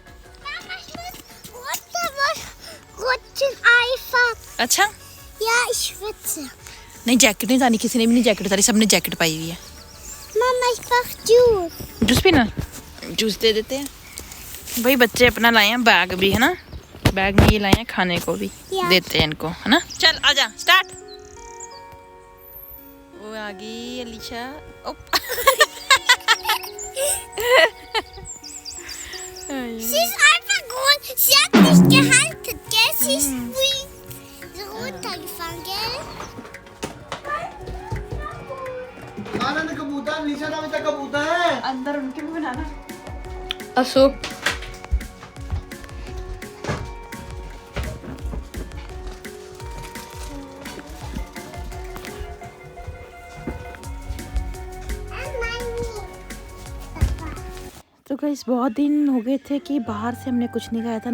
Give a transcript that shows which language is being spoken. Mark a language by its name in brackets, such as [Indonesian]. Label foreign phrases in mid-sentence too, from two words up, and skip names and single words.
[Hindi] अच्छा, नहीं जैकेट नहीं उतारी, किसी ने भी नहीं जैकेट उतारी, सबने जैकेट पाई हुई है। जूस पीना? जूस दे देते हैं भाई। बच्चे अपना लाए हैं, बैग भी है ना, बैग में ये लाए हैं, खाने को भी देते हैं इनको, है ना। चल आजा, स्टार्ट। वो आ गई अलीशा। [German] Sie ist einfach gut. Sie hat nicht gehalten, gell? Sie ist wie runtergefallen, gell? [Hindi] आनंद कबूतर, निशा नाम का कबूतर है। अंदर उनके भी बनाना। अशोक, तो गाइस, बहुत दिन हो गए थे कि बाहर से हमने कुछ नहीं खाया था।